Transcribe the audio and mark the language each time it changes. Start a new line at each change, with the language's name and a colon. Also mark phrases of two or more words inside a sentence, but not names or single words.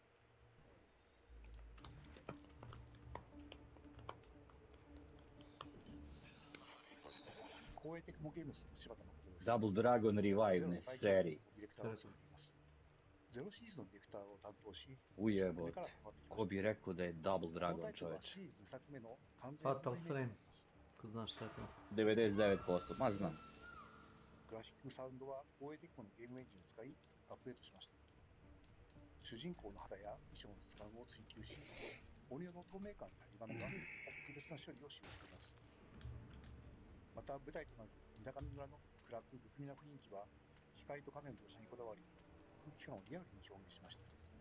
Serbian: Double Dragon Revive ne seri. Ujebot. Ko bi rekao da je Double Dragon čovječ? Fatal Frame. Ko znaš šta je to? 99%, ma znam.
Japanese: グラフィックサウンドは防衛テクモのゲームエンジンを使いアップデートしました。主人公の肌や衣装の質感を追求し、鬼の透明感や歪みは特別な処理を使用しています。また舞台となる三鷹村の暗く不気味な雰囲気は光と影の描写にこだわり、空気感をリアルに表現しました。